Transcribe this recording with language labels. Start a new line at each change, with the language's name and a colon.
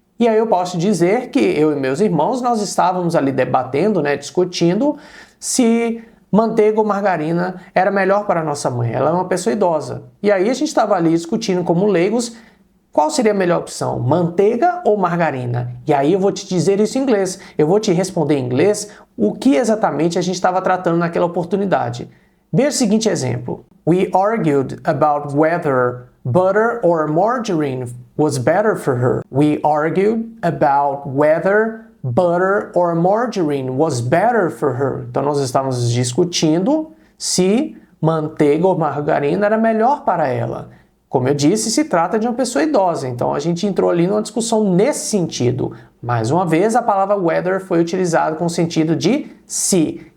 Portuguese: E aí eu posso dizer que eu e meus irmãos, nós estávamos ali debatendo, discutindo se manteiga ou margarina era melhor para a nossa mãe. Ela é uma pessoa idosa. E aí a gente estava ali discutindo como leigos qual seria a melhor opção, manteiga ou margarina? E aí eu vou te dizer isso em inglês. Eu vou te responder em inglês o que exatamente a gente estava tratando naquela oportunidade. Veja o seguinte exemplo.
English: We argued about whether butter or margarine was better for her. We argued about whether butter or margarine was better for her.
Portuguese: Então nós estávamos discutindo se manteiga ou margarina era melhor para ela. Como eu disse, se trata de uma pessoa idosa, então a gente entrou ali numa discussão nesse sentido. Mais uma vez, a palavra whether foi utilizada com o sentido de se.